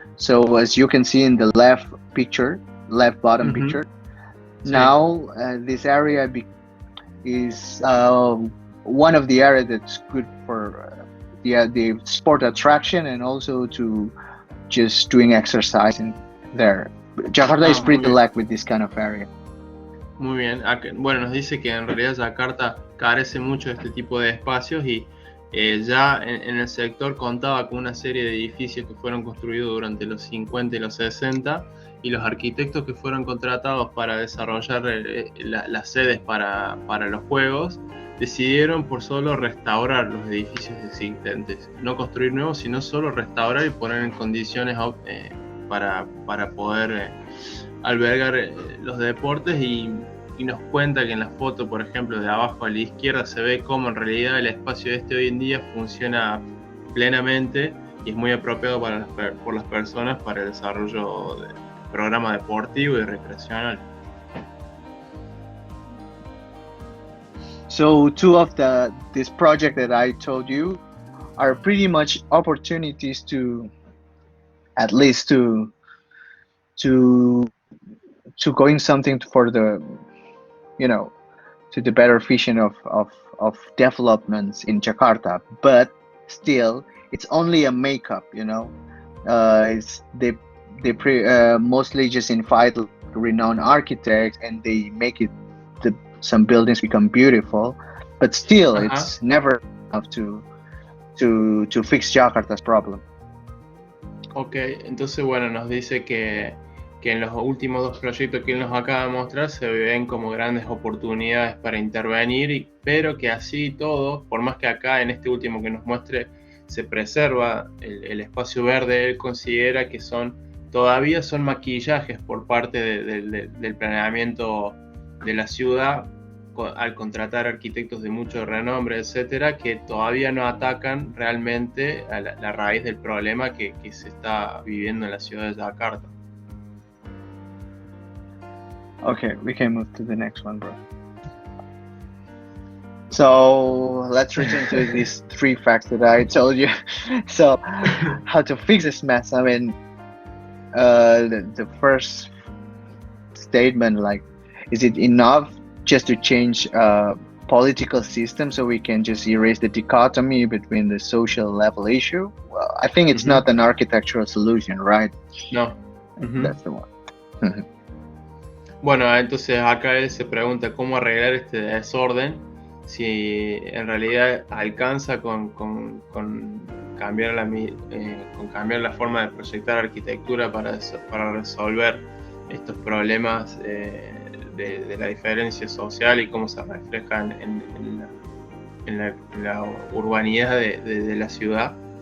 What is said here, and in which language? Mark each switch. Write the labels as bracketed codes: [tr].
[en] So as you can see in the left bottom picture, now this area is one of the areas that's good for the sport attraction, and also to just doing exercise in there. Jakarta is pretty lucky with this kind of area. [es] Muy bien. Bueno, nos dice que en realidad Yakarta carece mucho de este tipo de espacios, y ya en el sector contaba con una serie de edificios que fueron construidos durante los 50 y los 60, y los arquitectos que fueron contratados para desarrollar las sedes para los Juegos decidieron por solo restaurar los edificios existentes, no construir nuevos, sino solo restaurar y poner en condiciones para poder albergar los deportes. Y nos cuenta que en la foto, por ejemplo, de abajo a la izquierda, se ve cómo en realidad el espacio hoy en día funciona plenamente y es muy apropiado por las personas para el desarrollo de programa deportivo y recreacional. [en] So two of this project that I told you are pretty much opportunities to at least to going something for the to the better vision of developments in Jakarta, but still it's only a makeup. It's they mostly just invite renowned architects, and they make it some buildings become beautiful, but still it's never enough to fix Jakarta's problem. [es] Ok, entonces bueno, nos dice que que en los últimos dos proyectos que él nos acaba de mostrar se ven como grandes oportunidades para intervenir, pero que así todo, por más que acá en este último que nos muestre se preserva el espacio verde, él considera que todavía son maquillajes por parte del planeamiento de la ciudad al contratar arquitectos de mucho renombre, etcétera, que todavía no atacan realmente a la raíz del problema que se está viviendo en la ciudad de Jakarta. [en] Okay, we can move to the next one, bro. So let's return to these 3 facts that I told you. So how to fix this mess? I mean, the first statement, like, is it enough just to change political system so we can just erase the dichotomy between the social level issue? Well, I think it's not an architectural solution, right? No. That's the one. [es] Bueno, entonces acá él se pregunta cómo arreglar este desorden, si en realidad alcanza con cambiar la forma de proyectar arquitectura para resolver estos problemas de la diferencia social y cómo se reflejan en la urbanidad de la ciudad.